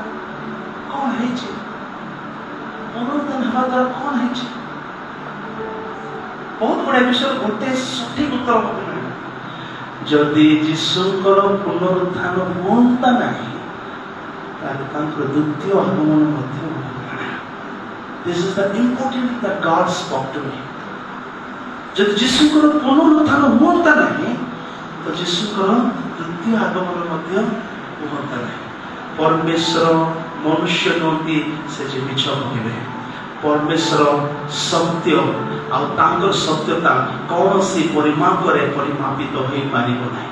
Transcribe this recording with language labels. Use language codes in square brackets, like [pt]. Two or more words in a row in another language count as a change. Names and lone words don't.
[or] କଣ ହେଇଛି? ପୁନରୁତ୍ଥାନ ହେବା ଦ୍ୱାରା କଣ ହେଇଛି? ବହୁତ ଗୁଡାଏ ବିଷୟ ଗୋଟେ ସଠିକ ଉତ୍ତର ମତେ ମିଳିଲା। ଯଦି ଯୀଶୁଙ୍କର ପୁନରୁତ୍ଥାନ ହୁଅନ୍ତା ନାହିଁ, ତାହେଲେ ତାଙ୍କର ଦ୍ୱିତୀୟ ଆଗମନ ମଧ୍ୟ ହୁଅନ୍ତା ନାହିଁ। [en] This is the important that God spoke to me. [or] ଯଦି ଯୀଶୁଙ୍କର ପୁନରୁତ୍ଥାନ ହୁଅନ୍ତା ନାହିଁ, ତ ଯୀଶୁଙ୍କର ଦ୍ୱିତୀୟ ଆଗମନ ମଧ୍ୟ ହୁଅନ୍ତା ନାହିଁ। ପରମେଶ୍ୱର ମନୁଷ୍ୟ ନୁହନ୍ତି ସେ ଯେ ମିଛ କହିବେ। ପରମେଶ୍ୱର ସତ୍ୟ, ଆଉ ତାଙ୍କର ସତ୍ୟତା କୌଣସି ପରିମାପରେ ପରିମାପିତ ହୋଇପାରିବ ନାହିଁ।